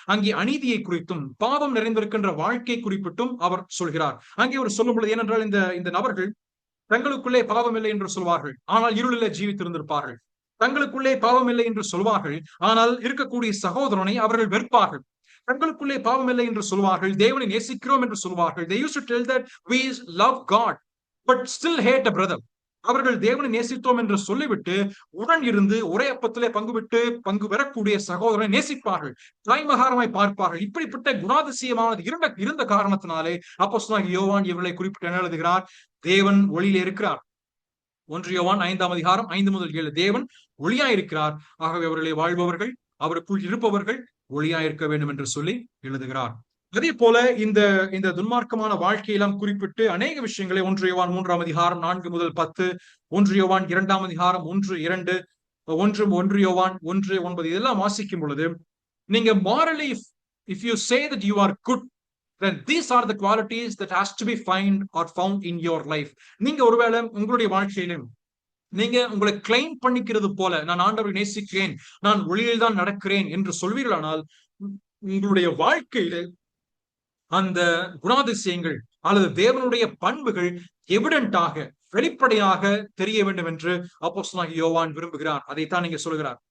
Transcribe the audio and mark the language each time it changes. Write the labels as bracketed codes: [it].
[ta] அங்கே அநீதியை குறித்தும் பாவம் நிறைந்திருக்கின்ற வாழ்க்கை குறிப்பிட்டும் அவர் சொல்கிறார். அங்கே அவர் சொல்லும் பொழுது, ஏனென்றால் இந்த நபர்கள் தங்களுக்குள்ளே பாவம் இல்லை என்று சொல்வார்கள், ஆனால் இருளிலே ஜீவித்திருந்திருப்பார்கள். தங்களுக்குள்ளே பாவம் இல்லை என்று சொல்வார்கள், ஆனால் இருக்கக்கூடிய சகோதரனை அவர்கள் வெறுப்பார்கள். தங்களுக்குள்ளே பாவம் இல்லை என்று சொல்வார்கள், தேவனை நேசிக்கிறோம் என்று சொல்வார்கள். [en] They used to tell that we love God but still hate a brother. [ta] அவர்கள் தேவனை நேசித்தோம் என்று சொல்லிவிட்டு உடன் இருந்து ஒரே அப்பத்திலே பங்கு பெறக்கூடிய சகோதரனை நேசிப்பார்கள், தாய்மகாரமாய் பார்ப்பார்கள். இப்படிப்பட்ட குணாதிசயமானது இருந்த காரணத்தினாலே அப்போஸ்தலனாகிய யோவான் இவர்களை குறிப்பிட்டு என்ன எழுதுகிறார்? தேவன் ஒளியிலே இருக்கிறார். 1 யோவான் 5ஆம் அதிகாரம் 5 முதல் 7. தேவன் ஒளியாயிருக்கிறார், ஆகவே அவர்களை வாழ்பவர்கள், அவருக்குள் இருப்பவர்கள் ஒளியாயிருக்க வேண்டும் என்று சொல்லி எழுதுகிறார். அதே போல இந்த துன்மார்க்கமான வாழ்க்கையெல்லாம் குறிப்பிட்டு அநேக விஷயங்களை 1 யோவான் 3ஆம் அதிகாரம் 4 முதல் 10, 1 யோவான் 2ஆம் அதிகாரம் 1-2, 1 யோவான் 1-9 இதெல்லாம் வாசிக்கும் பொழுது, நீங்க [en] morally if you say that you are good, then these are the qualities that has to be found in your life. [ta] நீங்க ஒருவேளை உங்களுடைய வாழ்க்கையிலும் நீங்க உங்களை கிளைம் பண்ணிக்கிறது போல, நான் ஆண்டவரை நேசிக்கிறேன், நான் ஒளியில் தான் நடக்கிறேன் என்று சொல்வீர்களானால், உங்களுடைய வாழ்க்கையில அந்த குணாதிசயங்கள் அல்லது தேவனுடைய பண்புகள் எவிடென்டாக, வெளிப்படையாக தெரிய வேண்டும் என்று அப்போஸ்தலனாகிய யோவான் விரும்புகிறார். அதைத்தான் நீங்க சொல்கிறார்.